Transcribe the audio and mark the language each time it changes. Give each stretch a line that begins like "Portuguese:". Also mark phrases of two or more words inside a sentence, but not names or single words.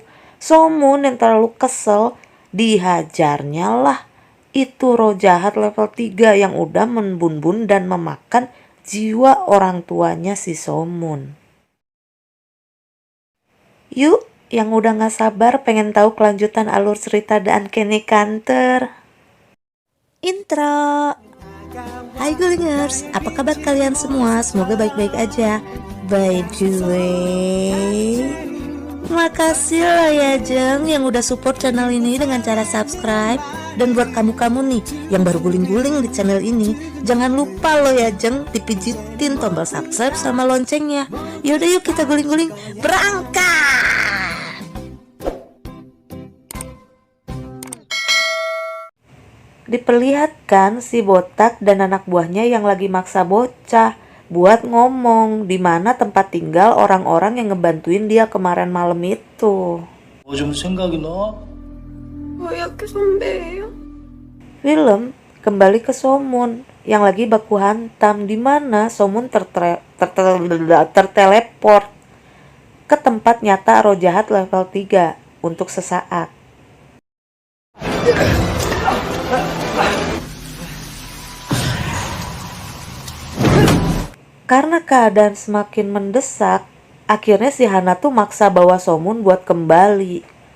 Indonesian: Somun yang terlalu kesel, dihajarnya lah itu roh jahat level 3 yang udah membunbun dan memakan jiwa orang tuanya si Somun. Yuk, yang udah gak sabar pengen tahu kelanjutan alur cerita dan Kenny Kanter. Intro. Hai Gulingers, apa kabar kalian semua? Semoga baik-baik aja.
English: By the way,
Indonesian: makasih lah ya Jeng yang udah support channel ini dengan cara subscribe. Dan buat kamu-kamu nih yang baru guling-guling di channel ini, jangan lupa lo ya Jeng dipijitin tombol subscribe sama loncengnya. Yaudah yuk kita guling-guling, berangkat! Diperlihatkan si botak dan anak buahnya yang lagi maksa bocah buat ngomong di mana tempat tinggal orang-orang yang ngebantuin dia kemarin malam itu.
Korean: 요즘 생각이 나? 왜 이렇게 선배예요?
Indonesian: Film kembali ke Somun yang lagi baku hantam di mana Somun terteleport ke tempat nyata roh jahat level 3 untuk sesaat. Karena keadaan semakin mendesak, akhirnya si Hana tuh maksa bawa Somun buat kembali.